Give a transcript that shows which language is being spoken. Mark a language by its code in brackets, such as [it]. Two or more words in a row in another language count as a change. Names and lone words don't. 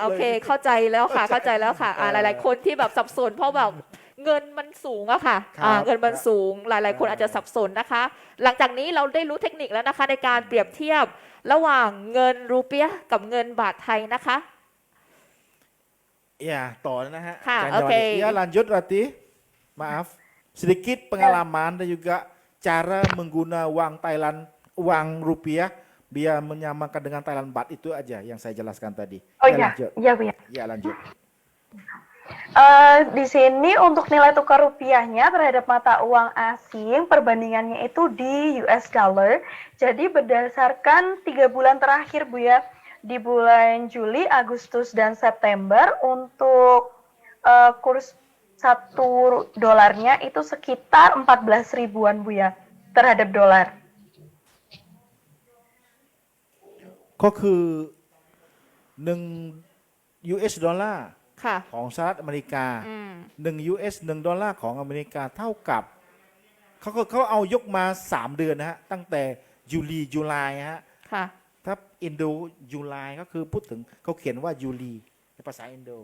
[th] โอเค เข้าใจแล้วค่ะ เข้าใจแล้วค่ะหลายๆคนที่แบบสับสนเพราะแบบเงินมันสูงอะค่ะ ครับ เงินมันสูง หลายๆ คนอาจจะสับสนนะคะ หลังจากนี้เราได้รู้เทคนิคแล้วนะคะ ในการเปรียบเทียบระหว่างเงินรูเปียห์กับเงินบาทไทยนะคะ Ya,ต่อนะฮะ ค่ะ อาจารย์ โอเค [id] Ya, lanjut Rati. Maaf. Sedikit pengalaman dan juga cara mengguna uang Thailand, uang rupiah biar menyamakan dengan Thailand baht itu aja yang saya jelaskan tadi. Oh Ya, iya, lanjut. iya Bu ya. Ya, lanjut. Di sini untuk nilai tukar rupiahnya terhadap mata uang asing perbandingannya itu di [en] US dollar. [id] Jadi berdasarkan 3 bulan terakhir Bu ya, di bulan Juli, Agustus dan September untuk kurs 1 dolarnya itu sekitar 14 ribuan Bu ya terhadap dolar. [th] ก็คือ 1 US ดอลลาร์ ค่ะ ของสหรัฐอเมริกา อืม 1 US 1 ดอลลาร์ของอเมริกาเท่ากับเขาเอายกมา 3 เดือนนะฮะ ตั้งแต่ยูไลฮะ ค่ะ ถ้าอินโดยูไลก็คือพูดถึงเขาเขียนว่ายูลีในภาษาอินโด